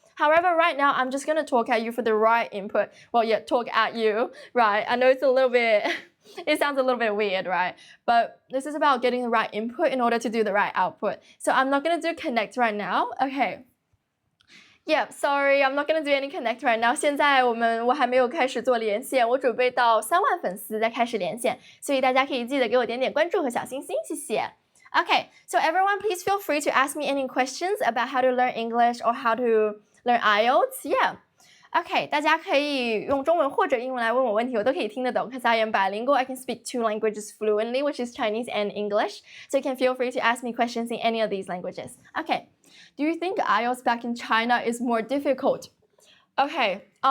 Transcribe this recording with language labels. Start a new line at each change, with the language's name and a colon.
English: However, right now, I'm just going to talk at you for the right input. Well, yeah, talk at you, right? I know it's a little bit, it sounds a little bit weird, right? But this is about getting the right input in order to do the right output. So I'm not going to do connect right now. Okay. Yeah, sorry, I'm not gonna do any connect right now.
Chinese: 现在我还没有开始做连线，我准备到3万粉丝再开始连线，所以大家可以记得给我点点关注和小心心，谢谢。
English: Okay, so everyone, please feel free to ask me any questions about how to learn English or how to learn IELTS. Yeah. Okay,
Chinese: 大家可以用中文或者英文来问我问题，我都可以听得懂。
English: Because I am bilingual, I can speak 2 languages fluently, which is Chinese and English. So you can feel free to ask me questions in any of these languages. Okay. Do you think IELTS back in China is more difficult? Okay.